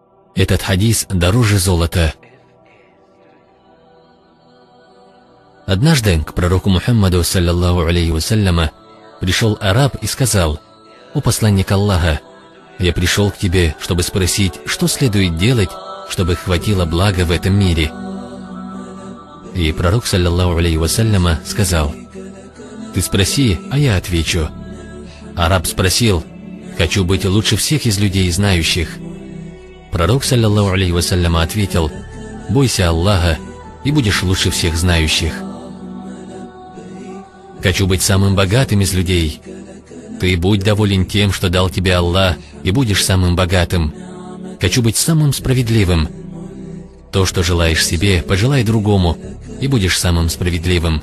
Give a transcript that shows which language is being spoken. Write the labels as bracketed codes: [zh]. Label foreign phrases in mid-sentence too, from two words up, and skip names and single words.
[ru] Этот хадис дороже золота. Однажды к пророку Мухаммаду, [ar] صلى الله عليه وسلم, [ru] пришел араб и сказал: «О посланник Аллаха, я пришел к тебе, чтобы спросить, что следует делать, чтобы хватило блага в этом мире». И пророк, [ar] صلى الله عليه وسلم, [ru] сказал: «Ты спроси, а я отвечу». Араб спросил: «Хочу быть лучше всех из людей знающих». Пророк, [ar] صلى الله عليه وسلم, [ru] ответил: «Бойся Аллаха, и будешь лучше всех знающих». «Хочу быть самым богатым из людей». Ты будь доволен тем, что дал тебе Аллах, и будешь самым богатым. «Хочу быть самым справедливым». То, что желаешь себе, пожелай другому, и будешь самым справедливым.